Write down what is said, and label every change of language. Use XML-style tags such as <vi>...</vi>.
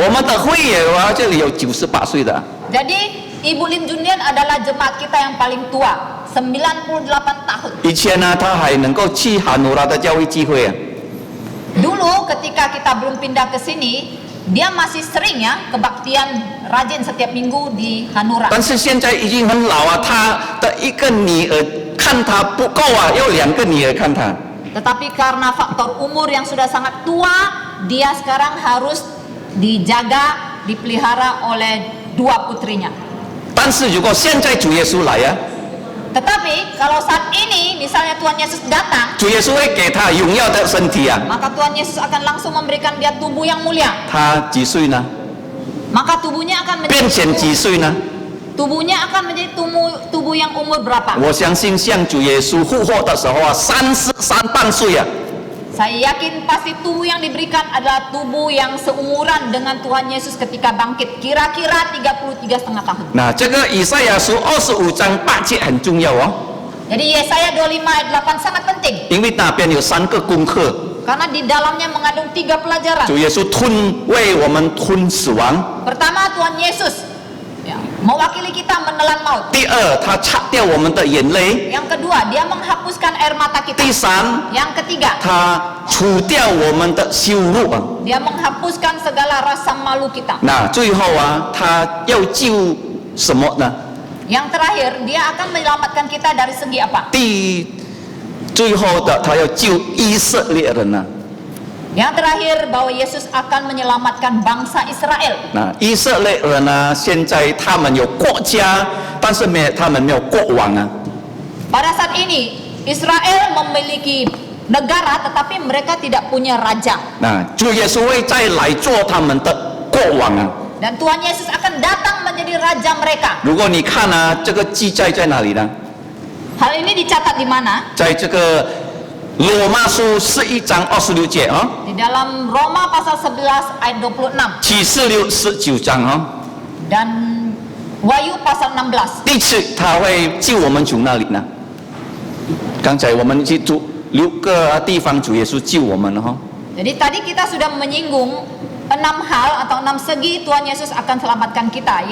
<zh>我们的会员啊，这里有98岁的。</zh> <id>Jadi Ibu Lim Junlian adalah jemaat kita yang paling tua, 98 tahun.</id> <zh>以前呢，他还能够去哈努拉的教会聚会啊。</zh> <id>Dulu ketika kita belum pindah ke sini, dia masih sering ya kebaktian rajin setiap minggu di Hanura.</id> <zh>但是现在已经很老啊，他的一个女儿看他不够啊，要2个女儿看他。</zh> <id>Tetapi karena faktor umur yang sudah sangat tua, dia sekarang harus dijaga, dipelihara oleh 2 putrinya.</id> <zh>但是如果现在主耶稣来啊，</zh> <id>Tetapi kalau saat ini misalnya Tuhan Yesus datang,</id> <zh>主耶稣会给他荣耀的身体啊。</zh> <id>maka Tuhan Yesus akan langsung memberikan dia tubuh yang mulia.</id> <zh>他几岁呢？</zh> <id>Maka tubuhnya akan</id> <zh>变</zh> <id>menjadi</id> <zh>成几岁呢？</zh> <id>tubuhnya akan menjadi tubuh yang umur berapa?</id> <zh>我相信像主耶稣复活的时候啊，33半岁啊。</zh> <id>Saya yakin pasti tubuh yang diberikan adalah tubuh yang seumuran dengan Tuhan Yesus ketika bangkit, kira-kira 33,5 tahun.</id> <zh>那这个以赛亚书25章8节很重要哦，</zh> <id>Jadi Yesaya 25 ayat 8 sangat penting</id> <zh>因为那边有3个功课，</zh> <id>karena di dalamnya mengandung 3 pelajaran.</id> <zh>主耶稣为我们吞死亡。</zh> <id>Pertama, Tuhan Yesus ya, mewakili kita menelan maut.</id> <zh>第二，他擦掉我们的眼泪；</zh> <id>Yang kedua, dia menghapuskan air mata kita.</id> <zh>第三，</zh> <id>Yang ketiga,</id> <zh>他除掉我们的羞辱啊。</zh> <id>dia menghapuskan segala rasa malu kita.</id> <zh>那最后啊，他要救什么呢？</zh> <id>Yang terakhir, dia akan menyelamatkan kita dari segi apa?</id> <zh>最后的，他要救以色列人啊。</zh> <id>Yang terakhir, bahwa Yesus akan menyelamatkan bangsa Israel.</id> <zh>那以色列人呢，现在他们有国家，但是他们没有国王啊。</zh> <id>Pada saat ini, Israel memiliki negara tetapi mereka tidak punya raja.</id> <zh>那主耶稣会再来做他们的国王啊。</zh> <id>Dan Tuhan Yesus akan datang menjadi raja mereka.</id> <zh>如果你看啊，这个记载在哪里呢？</zh> <id>Hal ini dicatat di mana?</id> <zh>在这个罗马书11章26节啊，</zh> <id>Di dalam Roma pasal 11 ayat 26</id> <zh>启示录19章啊，</zh> <id>dan Wahyu pasal 16.</id> <zh>第次他会救我们从哪里呢？刚才我们去读6个地方，主耶稣救我们了哈。</zh> <id>Jadi tadi kita sudah menyinggung 6 hal atau 6 segi Tuhan Yesus akan selamatkan kita.</id>